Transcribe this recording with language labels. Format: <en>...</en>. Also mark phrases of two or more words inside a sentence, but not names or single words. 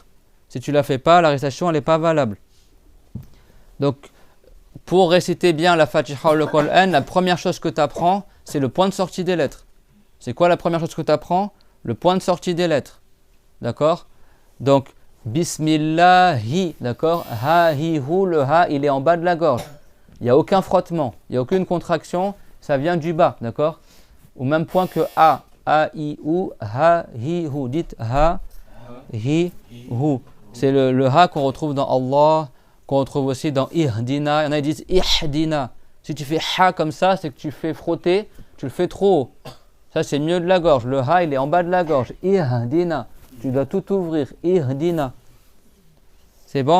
<fr>Si tu la fais pas, la récitation, elle n'est pas valable. Donc, pour réciter bien la Fatiha ou le Coran, la première chose que tu apprends, c'est le point de sortie des lettres. C'est quoi la première chose que tu apprends? Le point de sortie des lettres. D'accord? Donc, Bismillahi, d'accord? Ha, hi, hu, le ha, il est en bas de la gorge. Il n'y a aucun frottement, il n'y a aucune contraction, ça vient du bas, d'accord? Au même point que A, I, U, ha, hi, hu. Dites ha, hi, hu. C'est le ha qu'on retrouve dans Allah, qu'on retrouve aussi dans Ihdina. Il y en a qui disent Ihdina. Si tu fais ha comme ça, c'est que tu fais frotter, tu le fais trop haut. Ça, c'est mieux de la gorge. Le ha, il est en bas de la gorge. Ihdina. Tu dois tout ouvrir. Ihdina. C'est bon.</fr>